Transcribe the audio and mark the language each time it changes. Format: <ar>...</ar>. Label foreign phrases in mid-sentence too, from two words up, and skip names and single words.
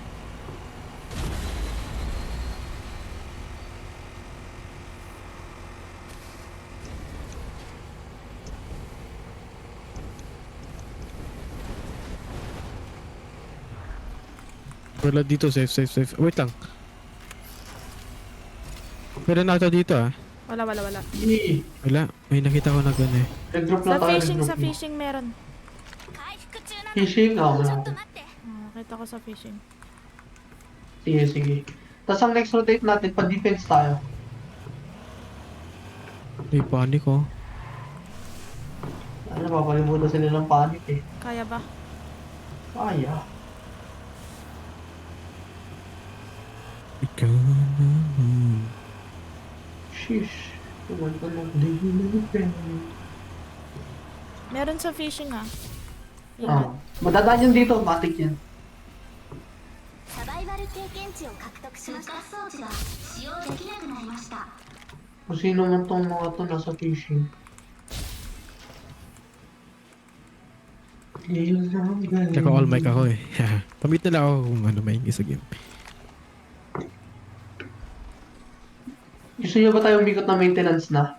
<tl>Wala dito, safe. Wait lang. Pero na ito dito Wala. Wala. May nakita ko na gano'n eh. Nag-drop Sa na tayo. fishing, nag-drop sa na. fishing meron.</tl> <ja>回復中なの</ja> <tl>Fishing?</tl> <ja>ちょ</ja> <tl>Wala.</tl> <ja>っと待って</ja> <tl>Nakita ko sa fishing. Sige. Tapos ang next rotate natin, pa-defense tayo. May panic oh. Ano, papalimutan sila ng panic eh. Kaya ba? Kaya. Ikaw naman. Sheesh. Kumanta ng day. Meron sa fishing Ingat. Madadaan yan dito, matik yan.</tl> <ja>サバイバル経験値を獲得しました装置が使用できなくなりました</ja> <tl>Kung sino man tong mga to nasa fishing. Tsaka</tl> <en>all mic</en> <tl>ako eh. Pamit na lang ako kung ano may sa game. Gusto niyo ba tayo umikot na maintenance na?</tl>